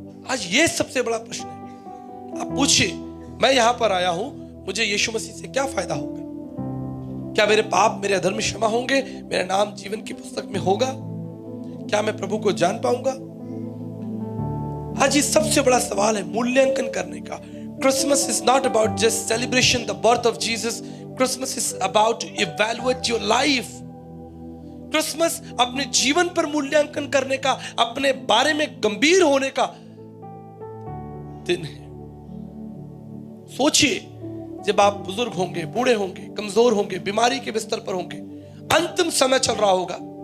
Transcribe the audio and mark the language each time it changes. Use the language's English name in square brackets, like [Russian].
[Hindi] आज ये सबसे बड़ा प्रश्न है। आप पूछिए, मैं यहां पर आया हूं, मुझे यीशु मसीह से क्या फायदा होगा? क्या मेरे पाप, मेरे अधर्म क्षमा होंगे? मेरा नाम जीवन की पुस्तक में होगा? क्या मैं प्रभु को जान पाऊंगा? आज ये सबसे बड़ा सवाल है मूल्यांकन करने का। [English] Christmas is not about just celebration the birth of Jesus. Christmas is about to evaluate your life. [Hindi] Christmas अपने जीवन पर मूल्यांकन करने का, अपने बारे में गंभीर होने का दिन है। सोचिए, जब आप बुजुर्ग होंगे, बूढ़े होंगे, कमजोर होंगे, बीमारी के बिस्तर पर होंगे, अंतिम समय चल रहा होगा।